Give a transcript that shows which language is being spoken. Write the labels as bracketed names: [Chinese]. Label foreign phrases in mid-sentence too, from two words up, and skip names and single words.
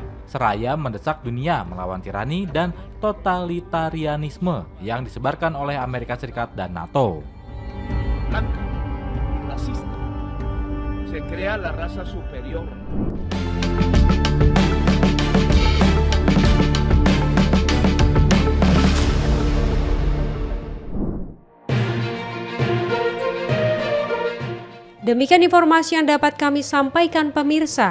[Indonesian] seraya mendesak dunia melawan tirani dan totalitarianisme yang disebarkan oleh Amerika Serikat dan NATO. [Spanish] Blanca, racista, se crea la raza superior. [Indonesian] Demikian informasi yang dapat kami sampaikan pemirsa.